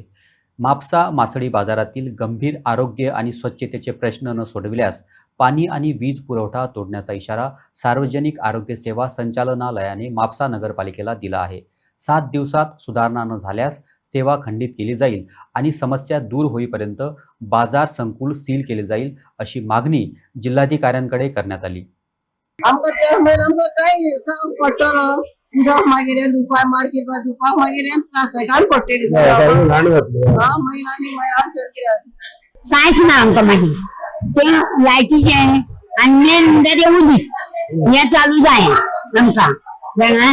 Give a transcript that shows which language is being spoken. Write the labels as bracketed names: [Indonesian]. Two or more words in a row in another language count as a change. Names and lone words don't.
[Marathi] म्हापसा मासळी बाजारातील गंभीर आरोग्य आणि स्वच्छतेचे प्रश्न न सोडविल्यास पाणी आणि वीज पुरवठा तोडण्याचा इशारा सार्वजनिक आरोग्य सेवा संचालनालयाने म्हापसा नगरपालिकेला दिला आहे. 7 दिवसात सुधारणा न झाल्यास सेवा खंडित केली जाईल आणि समस्या दूर होईपर्यंत बाजार संकुल सील केले जाईल, अशी मागणी जिल्हाधिकाऱ्यांकडे करण्यात आली. [Konkani] आमकां त्या मेन आमकां काय काम पडटलो उदक मागीर दुपार मार्केट दुपार मागीर त्रास घाण पडटली महिलांनी अडचण कित्याक कांयच ना आमकां मागीर ते लायटीचे आनी मेन म्हणटा ते उदीक हे चालू जाय आमकां कळ्ळें.